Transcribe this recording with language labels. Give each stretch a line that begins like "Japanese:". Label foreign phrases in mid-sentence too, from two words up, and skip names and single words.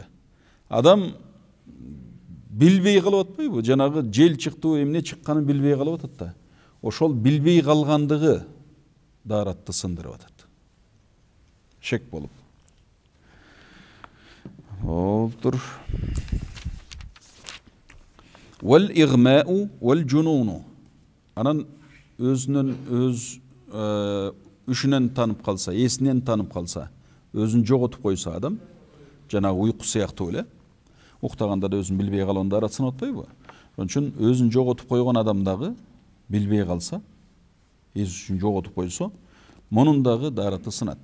Kyrgyz: Адам билбей калып атпайбы? Жанагы жел чыктыбы, эмне чыкканын билбей калып атат да. Ошол билбей калгандыгы даратты сындырып атат. Шек болуп. Олтур.
Arabic: والإغماء والجنون.
Kyrgyz: Анан өзүнөн үшүнөн танып калса, эсинен танып калса, өзүн жоготуп койсо адам, жана уйку сыяктуу эле, уктаганда да өзүн билбей калганда дарат сынап атпайбы? Ошон үчүн өзүн жоготуп койгон адам дагы билбей калса, эс үчүн жоготуп койсо, мунун дагы дараты сынат.